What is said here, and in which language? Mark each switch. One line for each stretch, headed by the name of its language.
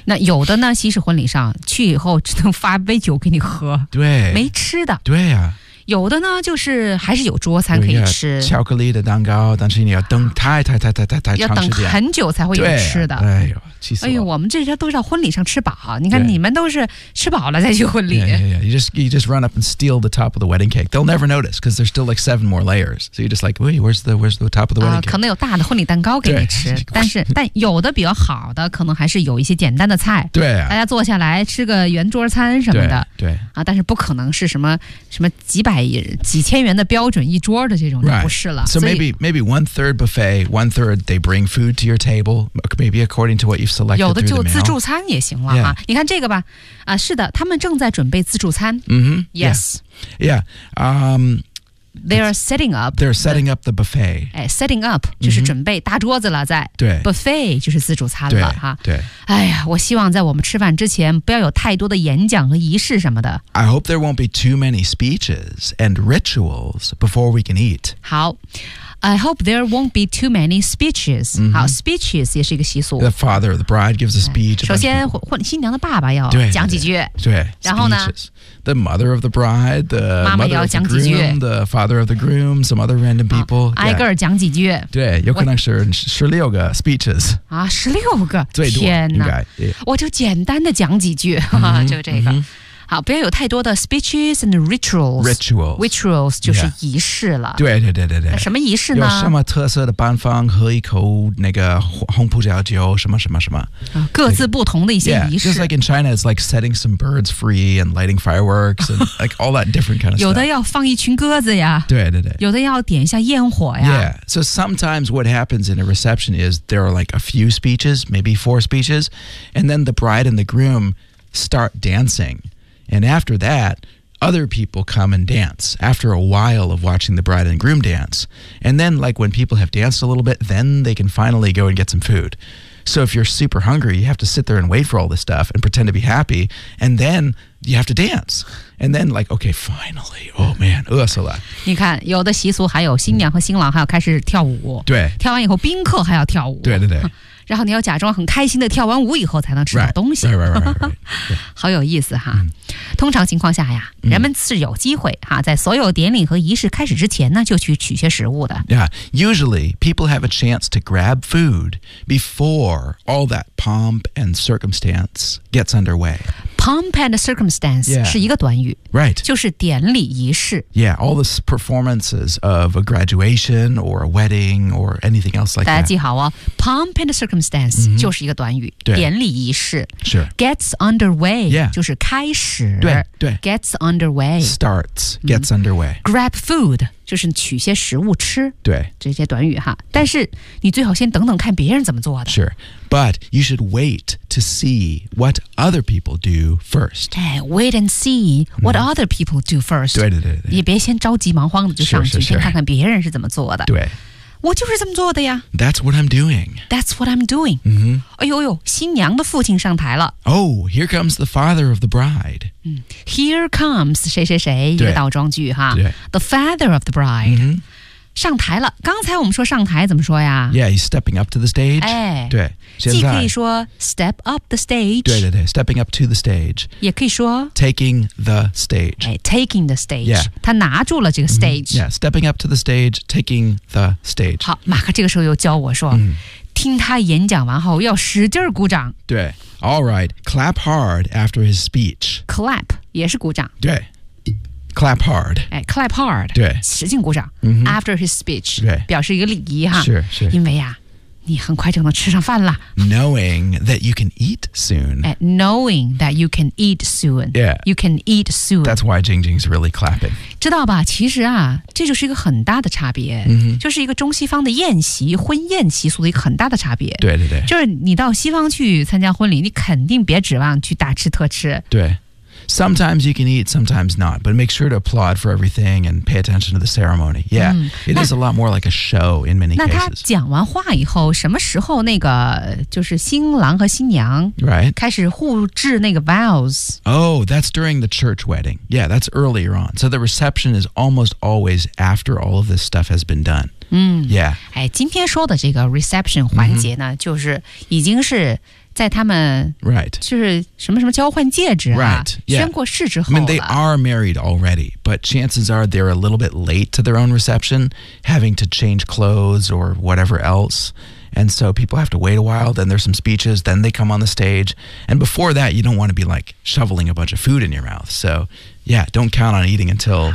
Chinese: 那有的呢西式婚礼上去以后只能发杯酒给你喝对没吃的对啊有的呢就是还是有桌餐可以吃巧克力的蛋糕但是你要等太长时间要等很久才会有吃的对、啊、哎呦气死了哎呦我们这些都是在婚礼上吃饱你看你们都是吃饱了再去婚礼
English: yeah, yeah, yeah. You just run up and steal the top of the wedding cake They'll never notice because there's still like seven more layers So you're just like wait, where's the top of the wedding cake
Chinese: 可能有大的婚礼蛋糕给你吃但有的比较好的可能还是有一些简单的菜对、啊、大家坐下来吃个圆桌餐什么的对, 对、啊、但是不可能是什么几千元的标准一桌的这种就不是了。
English: Right. So maybe one third buffet, one third they bring food to your table, maybe according to what you've selected.
Chinese: 有的就自助餐也行了、
English: yeah.
Chinese: 啊。你看这个吧，啊，是的，他们正在准备自助餐。 Mm-hmm.
English: Yes. Yeah. Yeah. They are setting up. They're setting up the buffet.
Chinese: 哎 ，
English: setting up、
Chinese: mm-hmm. 就是准备大桌子了，在对 buffet 就是自助餐了对哈。对，哎呀，我希望在我们吃饭之前不要有太多的演讲和仪式什么的。
English: I hope there won't be too many speeches and rituals before we can eat. 好 ，I hope there won't be too many speeches.、 Mm-hmm.
Chinese: 好 ，speeches 也是一个习俗。
English: The father of the bride gives a speech.
Chinese: 首先，新娘的爸爸要讲几句。对，然后呢？
English: Speeches. The mother of the bride, the mother of the groom, the father of the groom, some other random people.
Chinese: 挨个儿讲几句。对，有可能是16个 speeches. 啊，十六个，最多应该。我就简单的讲几句，就这个。好，不要有太多的
English: speeches and rituals. Rituals
Chinese: 就是仪式了。 Yeah. 对。什么仪式呢？有什么特色的办法？喝一口那个红葡萄酒，什么。各自不同的一些仪式。
English: Just like in China, it's like setting some birds free and lighting fireworks and like all that different kind of stuff.
Chinese: 有的要放一群鸽子呀。对。有的要点一下焰火呀。
English: Yeah. So sometimes what happens in a reception is there are like a few speeches, maybe four speeches, and then the bride and the groom start dancing. And after that, other people come and dance after a while of watching the bride and groom dance. And then, like, when people have danced a little bit, then they can finally go and get some food. So if you're super hungry, you have to sit there and wait for all this stuff and pretend to be happy. And then you have to dance. And then, like, okay, finally. Oh, man.
Chinese: 饿死了。你看，有的习俗还有新娘和新郎还要开始跳舞。对。跳完以后，宾客还要跳舞。对。然后你要假装很开心的跳完舞以后才能吃到东西。
English: Right.
Chinese: 好有意思哈。Mm. 通常情况下呀人们是有机会哈在所有典礼和仪式开始之前呢就去取些食物的。
English: Yeah, usually people have a chance to grab food before all that pomp and circumstance gets underway. Pomp and circumstance、 yeah.
Chinese: 是一个短语
English: Right
Chinese: 就是典礼仪式
English: Yeah, all the performances of a graduation or a wedding or anything else like that
Chinese: 大家记好哦
English: Pomp and circumstance、
Chinese: mm-hmm. 就是一个短语对典礼仪式是
English: Gets underway Yeah
Chinese: 就是开始对
English: Gets underway Starts Gets underway、 Grab food
Chinese: 就是取些食物吃。对。这些短语哈。但是你最好先等等看别人怎么做的。
English: Sure. But you should wait to see what other people do first. Wait and see what other people do first.
Chinese: 对对对对。也别先着急忙慌的就上去
English: sure, sure, sure.
Chinese: 先看看别人是怎么做的。对。我就是这么做的呀。
English: That's what I'm doing. That's what I'm doing. 嗯、mm-hmm.
Chinese: 哎呦呦新娘的父亲上台了。
English: Oh, here comes the father of the bride. Here comes
Chinese: 谁谁谁一个倒装句哈
English: The father of the bride、 mm-hmm.
Chinese: 上台了刚才我们说上台怎么说呀
English: Yeah, he's stepping up to the stage、
Chinese: 哎、对现在既可以说
English: step up the stage 对对对 stepping up to the stage
Chinese: 也可以说
English: taking the stage、哎、taking the stage、 yeah.
Chinese: 他拿住了这个 stage、
English: mm-hmm. Yeah, stepping up to the stage taking the stage
Chinese: 好马克这个时候又教我说、 mm-hmm. 听他演讲完后要使劲鼓掌
English: 对All right, clap hard after his speech.
Chinese: Clap, 也是鼓掌。
English: 对。Clap hard. 哎 clap hard.
Chinese: 对。使劲鼓掌。 Mm-hmm.
English: After his speech.
Chinese: 对。表示一个礼仪哈。是是。因为啊你很快就能吃上饭了。
English: Knowing that you can eat soon. Knowing that you can eat soon. Yeah. You can eat soon. That's why Jing Jing's really clapping.
Chinese: 知道吧其实啊这就是一个很大的差别。 Mm-hmm. 就是一个中西方的宴席婚宴习俗的一个很大的差别。对对对。就是你到西方去参加婚礼你肯定别指望去大吃特吃。对。
English: Sometimes you can eat, sometimes not, but make sure to applaud for everything and pay attention to the ceremony. Yeah,、嗯、 it is a lot more like a show in many
Chinese: 那
English: cases.
Chinese: 那他讲完话以后，什么时候那个就是新郎和新娘
English: right
Chinese: 开始互致那个 vows?
English: Oh, that's during the church wedding. Yeah, that's earlier on. So the reception is almost always after all of this stuff has been done. 嗯，Yeah.
Chinese: 哎，今天说的这个 reception 环节呢，、mm-hmm. 就是已经是。在他们
English: right
Chinese: 就是什么什么交换戒指啊
English: right、yeah.
Chinese: 宣过誓之后了
English: I mean they are married already but chances are they're a little bit late to their own reception having to change clothes or whatever else and so people have to wait a while then there's some speeches then they come on the stage and before that you don't want to be like shoveling a bunch of food in your mouth so yeah don't count on eating until